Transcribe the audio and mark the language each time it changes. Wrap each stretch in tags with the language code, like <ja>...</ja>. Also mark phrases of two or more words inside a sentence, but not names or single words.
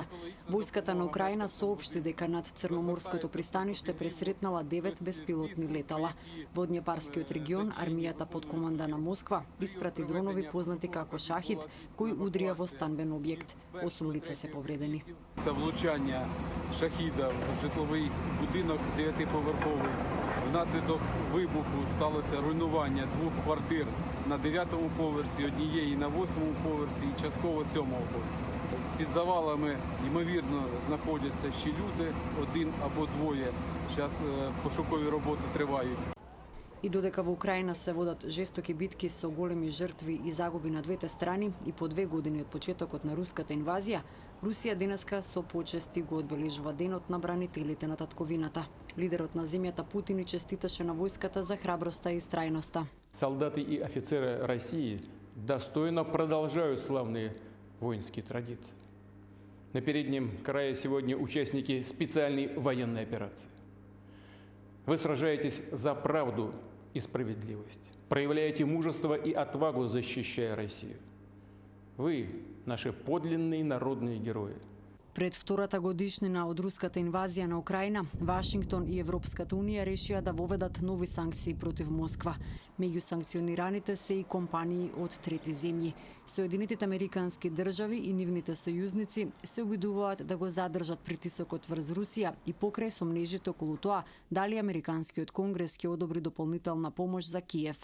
<mk>Војската на Украина соопшти дека над Црноморското пристаниште пресретнала 9 беспилотни летала. Во Днепарскиот регион армијата под команда на Москва испрати дронови познати како Шахид кои удрија во станбен објект. 8 лица се повредени.</mk> <uk>Влучання Шахіда в житловий будинок 9-поверховий. Внаслідок вибуху сталося руйнування 2 квартир на 9-му поверсі, однієї на 8-му поверсі і частково 7-го поверсі. Під завалами, ймовірно, знаходяться ще люди, 1 або 2. Зараз пошукові роботи тривають.</uk> <mk>И додека во Украина се водат жестоки битки со големи жртви и загуби на двете страни и по 2 години од почетокот на руската инвазија, Русија денеска со почести го одбележува денот на бранителите на татковината. Лидерот на земјата Путин честиташе на војската за храброста и страјноста.</mk> <ru>Солдаты и офицеры России достойно продолжают славные воинские традиции. На переднем крае сегодня участники специальной военной операции. Вы сражаетесь за правду и справедливость, проявляете мужество и отвагу, защищая Россию. Вы – наши подлинные народные герои.</ru> <mk>Пред втората годишнина од руската инвазија на Украина, Вашингтон и Европската Унија решија да воведат нови санкции против Москва. Меѓу санкционираните се и компании од трети земји. Соединетите американски држави и нивните сојузници се обидуваат да го задржат притисокот врз Русија и покрај сомнежите околу тоа дали Американскиот конгрес ќе одобри дополнителна помош за Киев.</mk>